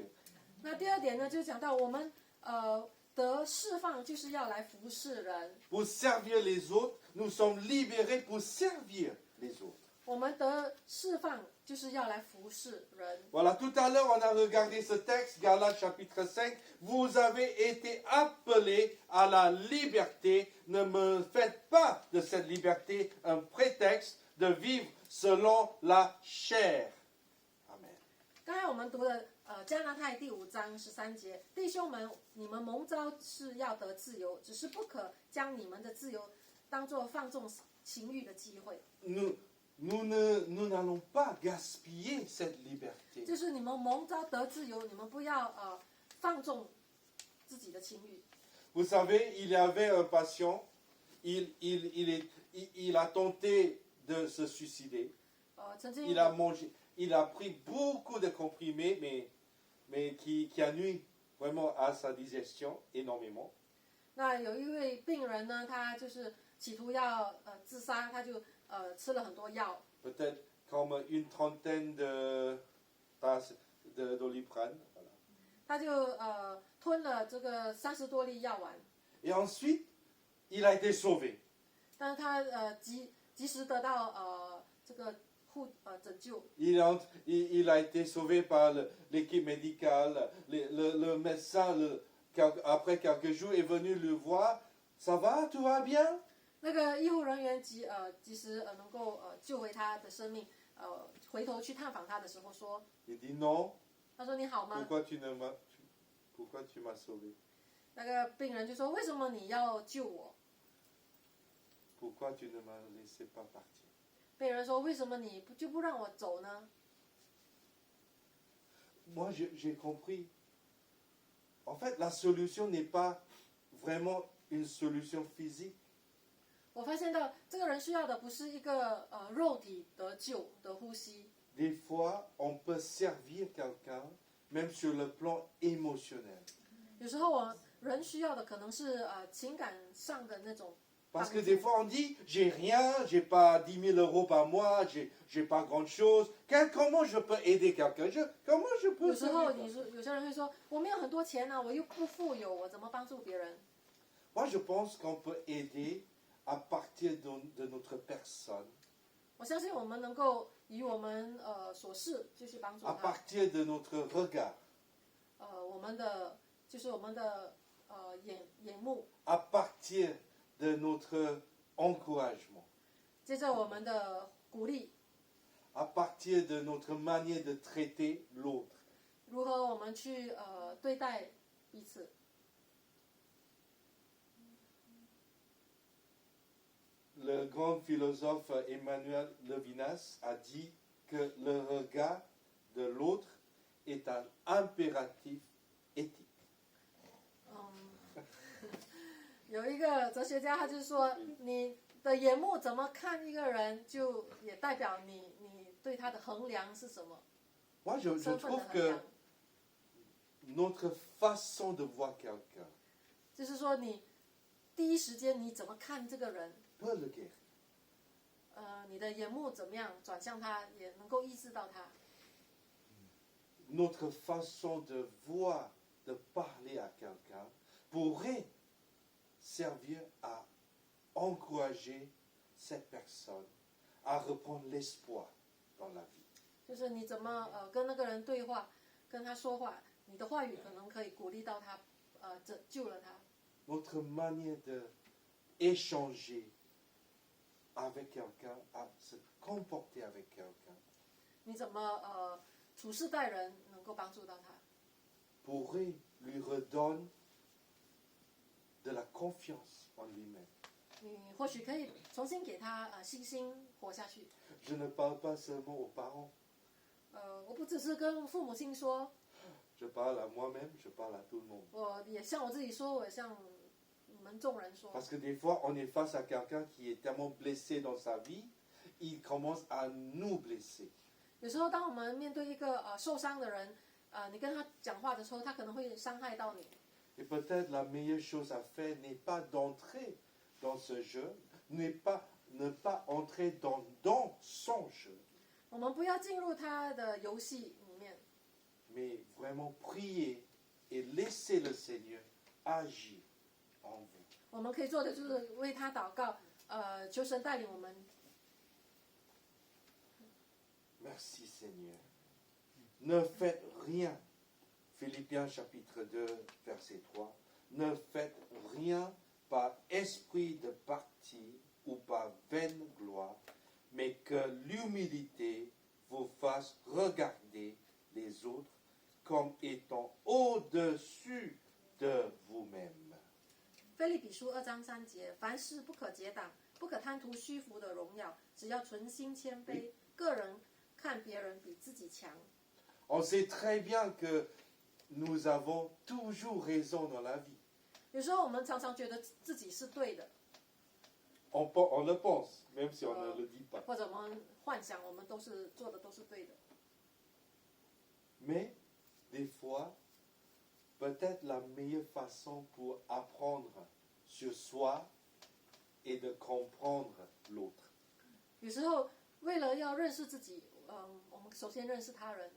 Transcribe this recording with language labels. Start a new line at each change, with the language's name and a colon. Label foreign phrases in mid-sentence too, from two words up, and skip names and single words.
Chinese: 那第二点呢，就讲到我们得释放，就是要来服侍人。
French: Pour servir les autres, nous sommes libérés pour servir les autres.
Chinese: 我们得释放，就是要来服侍人。
French: Voilà, tout à l'heure, on a regardé ce texte, Galates chapitre 5. Vous avez été appelés à la liberté. Ne me faites pas de cette liberté un prétexte de vivre selon la chair. Amen.
Chinese: 刚才我们读的加拉太第5章13节，弟兄们，你们蒙召是要得自由，只是不可将你们的自由当作放纵情欲的机会。
French: Nous n'allons pas gaspiller cette liberté.
Chinese: 就是你们蒙召得自由，你们不要放纵自己的情欲。
French: Vous savez, il y avait un patient, il a tenté de se suicider.
Chinese: 曾经
French: Il a pris beaucoup de comprimés, mais qui nuit vraiment à sa digestion énormément.
Chinese: 那有一位病人呢，他就是企图要自杀，他就吃了很多药，
French: Peut-être comme une trentaine de tasses d'Oliprane. Voilà.
Chinese: 他就吞了这个30多粒药丸，
French: Et ensuite, il a été sauvé.
Chinese: 但是他及时得到这个拯救。
French: Il a été sauvé par l'équipe médicale. Le médecin, après quelques jours, est venu le voir. Ça va, tout va bien?
Chinese: 那个医护人员及时能够救回他的生命，回头去探访他的时候说，
French: Il dit non.
Chinese: 他说你好吗？
French: Pourquoi tu m'as sauvé?
Chinese: 那个病人就说为什么你要救我？
French: Pourquoi tu ne m'as laissé pas partir?
Chinese: 病人说为什么你就不让我走呢？
French: Moi, j'ai compris. En fait, la solution n'est pas vraiment une solution physique.
Chinese: 我发现到这个人需要的不是一个肉体得救的呼吸，
French: Des fois, on peut servir quelqu'un, même sur le plan émotionnel.
Chinese: 有时候人需要的可能是情感上的那种
French: Parce que des fois, on dit, j'ai rien, j'ai pas 10 000 euros par mois, j'ai pas grand-chose. Comment je peux aider quelqu'un? Comment je
Chinese: 有
French: peux
Chinese: 时候
French: servir?
Chinese: 有些人会说，我没有很多钱啊，我又不富有，我怎么帮助别人？
French: Moi, je pense qu'on peut aider à partir de notre personne,
Chinese: 我相信我们能够以我们所事就去帮助
French: à
Chinese: 他，
French: partir de notre regard,
Chinese: 我们的就是我们的眼目，
French: à partir de notre encouragement,
Chinese: 接着我们的鼓励，
French: à partir de notre manière de traiter l'autre.
Chinese: 如何我们去对待彼此。
French: Le grand philosophe Emmanuel Levinas a dit que le regard de l'autre est un impératif éthique.
Chinese: 有一个哲学家，他就说，你的眼目怎么看一个人，就也代表你对他的衡量是什么，
French: Moi, je
Chinese: 身份的
French: trouve
Chinese: 衡
French: que
Chinese: 量。
French: notre façon de voir quelqu'un
Chinese: 就是说，你第一时间你怎么看这个人，
French: peut le guérir.
Chinese: 你的眼目怎么样转向他，也能够医治到他。
French: Notre façon de voir, de parler à quelqu'un pourrait servir à encourager cette personne à reprendre l'espoir dans la vie.
Chinese: 就是你怎么跟那个人对话，跟他说话，你的话语可能可以鼓励到他，救了他。
French: Notre manière d'échanger avec quelqu'un, à se comporter avec quelqu'un,
Chinese: 你怎么处事待人，能够帮助到他，
French: pourrait lui redonner de la confiance en lui-même.
Chinese: 你或许可以重新给他信心活下去。
French: Je ne parle pas seulement aux parents,
Chinese: 我不只是跟父母亲说，
French: je parle à moi-même, je parle à tout le monde.
Chinese: 我也向我自己说，我也向你们众人说。
French: Parce que des fois, on est face à quelqu'un qui est tellement blessé dans sa vie, il commence à nous blesser.
Chinese: 有时候，当我们面对一个受伤的人，你跟他讲话的时候，他可能会伤害到你。
French: Et peut-être la meilleure chose à faire n'est pas d'entrer dans ce jeu, ne pas entrer dans son jeu,
Chinese: 我们不要进入他的游戏里面，
French: mais vraiment prier et laisser le Seigneur agir en vous.
Chinese: 我们可以做的就是为他祷告，求神带领我们。
French: Merci Seigneur. Ne faites rien. Philippiens chapitre 2, verset 3. Ne faites rien par esprit de parti ou par vaine gloire, mais que l'humilité vous fasse regarder les autres comme étant au-dessus de vous-même.
Chinese: 腓立比书2章3节，凡事不可结党，不可贪图虚浮的荣耀，只要存心谦卑，个人看别人比自己强。
French: On sait très bien que nous avons toujours raison dans la vie.
Chinese: 有时候我们常常觉得自己是对的，
French: On le pense, même si on ne le dit pas.
Chinese: 或者我们幻想我们都是做的都是对的。
French: Mais des fois, peut-être la meilleure façon pour apprendre sur soi est de comprendre l'autre.
Chinese: 有时候为了要认识自己，我们首先认识他人，